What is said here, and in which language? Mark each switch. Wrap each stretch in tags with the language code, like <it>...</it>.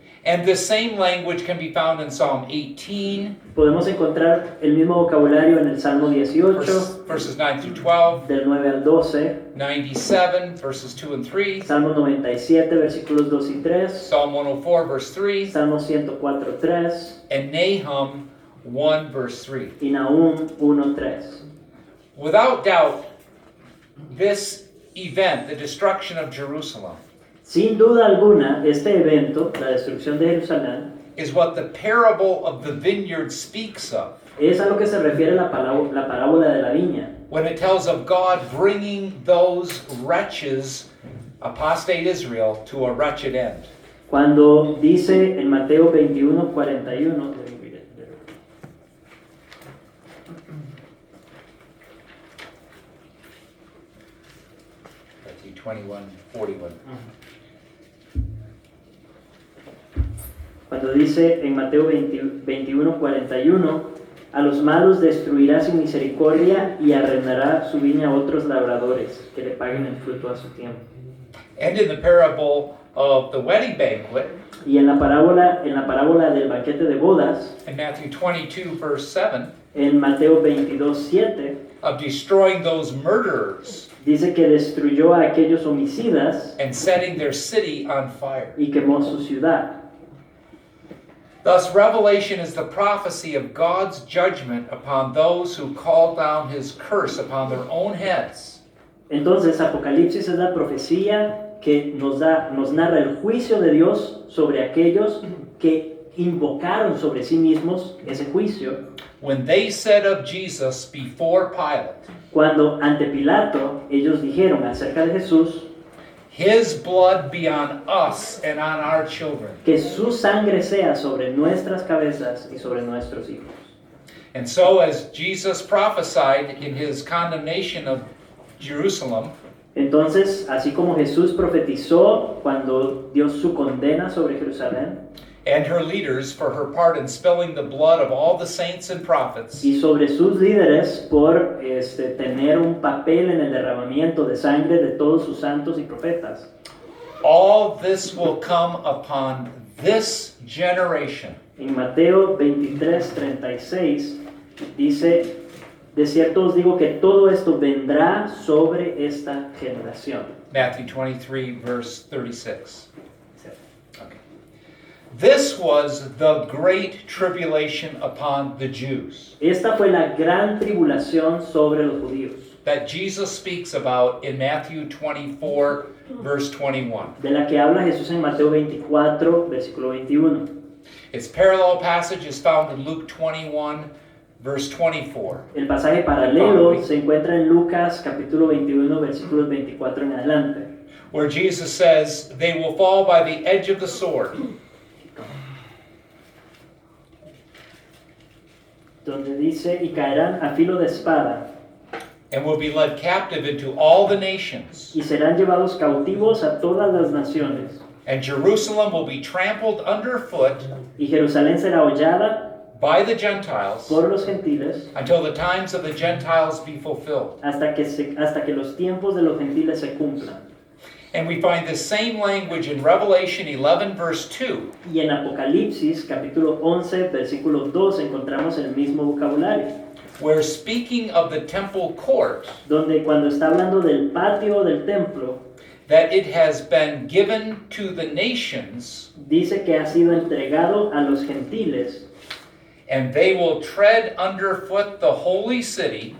<en>And the same language can be found in Psalm 18,</en> <es>Podemos encontrar el mismo vocabulario en el Salmo 18,</es> <en>verses 9 through 12,</en> <es>del 9 al 12,</es> <en>97, verses 2 and 3,</en> <es>Salmo 97, versículos 2 y 3,</es> <en>Psalm 104, verse 3,</en> <es>Salmo 104, 3</es> <en>and Nahum 1, verse 3.</en> <es>y Nahum 1, 3.</es> <en>Without doubt, this event, the destruction of Jerusalem,</en> <es>Sin duda alguna, este evento, la destrucción de Jerusalén,</es> <en>is what the parable of the vineyard speaks of,</en> <es>es a lo que se refiere la parábola de la viña,</es> <en>when it tells of God bringing those wretches, apostate Israel, to a wretched end.</en> <es>cuando dice en Mateo 21, 41,</es> <en>Matthew 21, 41.</en> <es>cuando dice en Mateo 21, 41, a los malos destruirá sin misericordia y arrendará su viña a otros labradores que le paguen el fruto a su tiempo.</es> <en>And in the parable of the wedding banquet,</en> <es>Y en la parábola del banquete de bodas,</es> <en>in Matthew 22, verse 7,</en> <es>en Mateo 22, 7,</es> <en>of destroying those murderers</en> <es>dice que destruyó a aquellos homicidas</es> <en>and setting their city on fire.</en> <es>y quemó su ciudad.</es> <en>Thus, Revelation is the prophecy of God's judgment upon those who call down his curse upon their own heads.</en> <es>Entonces, Apocalipsis es la profecía que nos narra el juicio de Dios sobre aquellos que invocaron sobre sí mismos ese juicio.</es> <en>When they said of Jesus before Pilate,</en> <es>Cuando ante Pilato ellos dijeron acerca de Jesús,</es> <en>his blood be on us and on our children.</en> <es>que su sangre sea sobre nuestras cabezas y sobre nuestros hijos.</es> <en>And so, as Jesus prophesied in his condemnation of Jerusalem,</en> <es>Entonces, así como Jesús profetizó cuando dio su condena sobre Jerusalén</es> <en>and her leaders for her part in spilling the blood of all the saints and prophets,</en> <es>y sobre sus líderes por tener un papel en el derramamiento de sangre de todos sus santos y profetas,</es> <en>all this will come upon this generation.</en> <es>en Mateo 23:36 dice: de cierto os digo que todo esto vendrá sobre esta generación.</es> <en>Matthew 23, verse 36. Okay. This was the great tribulation upon the Jews</en> <es>Esta fue la gran tribulación sobre los judíos,</es> <en>that Jesus speaks about in Matthew 24, verse 21.</en> <es>de la que habla Jesús en Mateo 24, versículo 21.</es> <en>Its parallel passage is found in Luke 21, verse 24.</en> <es>El pasaje paralelo se encuentra en Lucas capítulo 21, versículos 24 en adelante,</es> <en>Where Jesus says, they will fall by the edge of the sword,</en> <es>donde dice: y caerán a filo de espada,</es> <en>and will be led captive into all the nations.</en> <es>y serán llevados cautivos a todas las naciones,</es> <en>And Jerusalem will be trampled underfoot</en> <es>y Jerusalén será hollada</es> <en>by the Gentiles</en> <es>por los gentiles</es> <en>until the times of the Gentiles be fulfilled.</en> <es>hasta que los tiempos de los gentiles se cumplan.</es> <en>And we find the same language in Revelation 11, verse 2,</en> <es>Y en Apocalipsis capítulo 11, versículo 2 encontramos el mismo vocabulario,</es> <en>where speaking of the temple court,</en> <es>donde cuando está hablando del patio del templo,</es> <en>that it has been given to the nations,</en> <es>dice que ha sido entregado a los gentiles,</es> <en>and they will tread underfoot the holy city</en>